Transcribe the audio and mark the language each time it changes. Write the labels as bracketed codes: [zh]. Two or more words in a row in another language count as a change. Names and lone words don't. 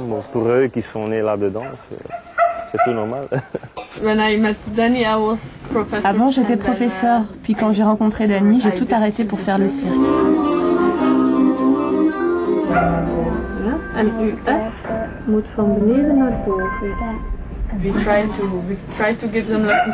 [fr] Bon, pour eux qui sont nés là-dedans, c'est tout normal. Avant, j'étais professeur, puis quand j'ai rencontré Danny, j'ai tout arrêté pour faire le cirque. [nl] En UF moet van beneden naar boven. [en] We try to give them lessons